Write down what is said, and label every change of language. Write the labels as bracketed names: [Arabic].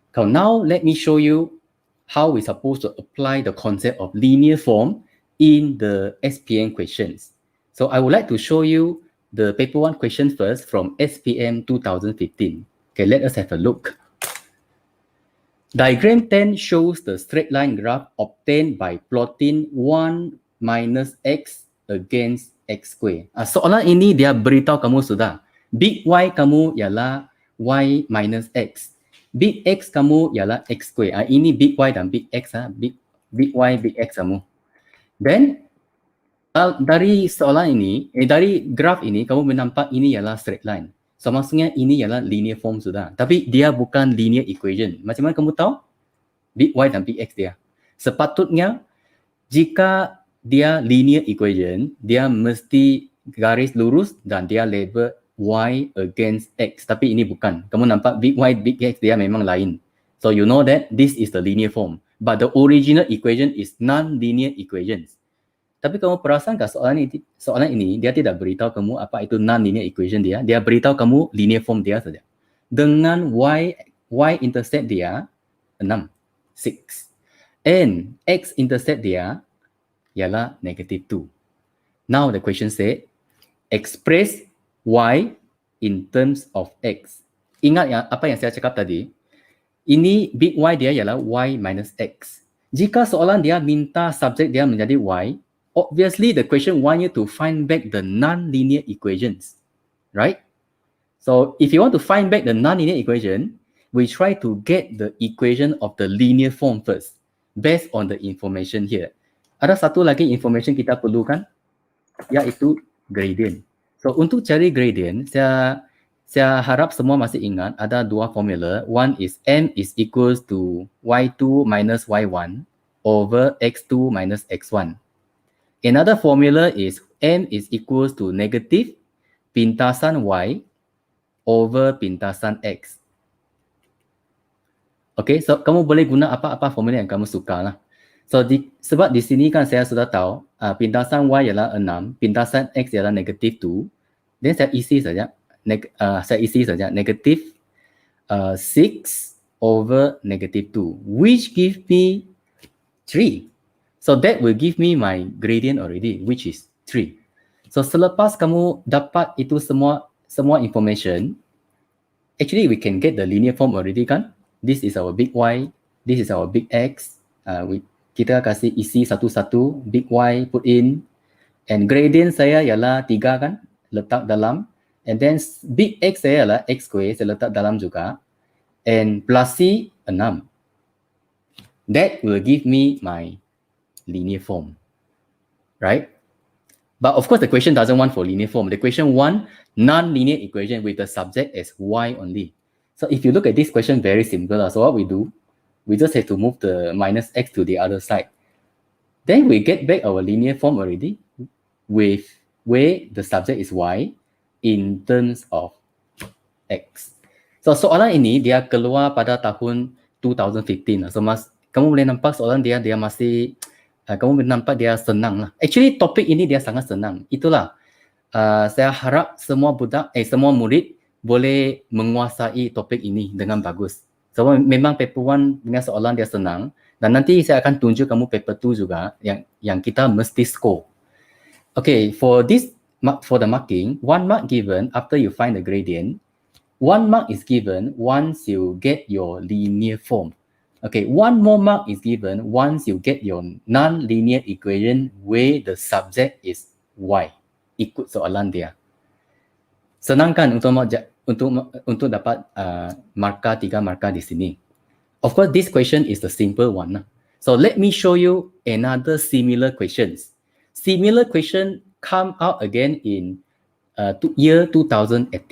[English] So now let me show you how we're supposed to apply the concept of linear form in the SPN questions. So I would like to show you the paper 1 question first from SPM 2015. Okay, let us have a look. Diagram 10 shows the straight line graph obtained by plotting 1 minus x against x square. [Malay] Soalan ini dia beritahu kamu sudah. Big Y kamu ialah y minus x. Big X kamu ialah x square. Ini big Y dan big X. Big Y, big X kamu. Then, dari soalan ini, dari graf ini, kamu menampak ini ialah straight line. So, maksudnya ini ialah linear form sudah. Tapi dia bukan linear equation. Macam mana kamu tahu? Big Y dan big X dia. Sepatutnya, jika dia linear equation, dia mesti garis lurus dan dia label Y against X. Tapi ini bukan. Kamu nampak big Y, big X dia memang lain. [English] So you know that this is the linear form. But the original equation is non-linear equations. [Malay] Tapi kamu perasankah soalan ini dia tidak beritahu kamu apa itu non-linear equation dia. Dia beritahu kamu linear form dia saja. Dengan Y intercept dia 6, 6. And X intercept dia ialah -2. [English] Now the question said, express Y in terms of X. [Malay] Ingat ya apa yang saya cakap tadi? Ini big Y dia ialah Y minus X. Jika soalan dia minta subjek dia menjadi Y, [English] obviously the question want you to find back the non-linear equations. Right? So if you want to find back the non-linear equation, we try to get the equation of the linear form first, based on the information here. [Malay] Ada satu lagi information kita perlukan, iaitu gradient. So untuk cari gradient, saya harap semua masih ingat ada dua formula. [English] One is M is equals to Y2 minus Y1 over X2 minus X1. Another formula is M is equals to negative pintasan Y over pintasan X. [Malay] Okay, so kamu boleh guna apa-apa formula yang kamu suka lah. So sebab di sini kan saya sudah tahu pintasan Y ialah 6, pintasan X ialah -2. Then saya isi saja negative 6 over -2, [English] which give me 3. So that will give me my gradient already, which is 3. So [Malay] selepas kamu dapat itu semua [English] information, actually we can get the linear form already kan. This is our big Y, this is our big X. [Malay] Kita kasih isi satu-satu, big Y put in, and gradient saya ialah 3 kan, letak dalam, and then big X saya ialah X square, saya letak dalam juga, and plus C 6. [English] That will give me my linear form, right? But of course the question doesn't want for linear form. The question want non-linear equation with the subject as Y only. So if you look at this question, very simple. So what we do, we just have to move the minus X to the other side. Then we get back our linear form already with where the subject is Y in terms of X. [Malay] So soalan ini dia keluar pada tahun 2015. So kamu boleh nampak soalan dia masih kamu boleh nampak dia senang lah. Actually topik ini dia sangat senang. Itulah saya harap semua murid boleh menguasai topik ini dengan bagus. So memang paper 1 dengan soalan dia senang, dan nanti saya akan tunjuk kamu paper 2 juga yang kita mesti score. [English] Okay, for the marking, 1 mark given after you find the gradient, 1 mark is given once you get your linear form. Okay, 1 more mark is given once you get your non-linear equation where the subject is Y. [Malay] Ikut soalan dia. Senangkan untuk dapat markah 3 markah di sini. [English] Of course, this question is the simple one. So let me show you another similar questions. Similar question come out again in year 2018.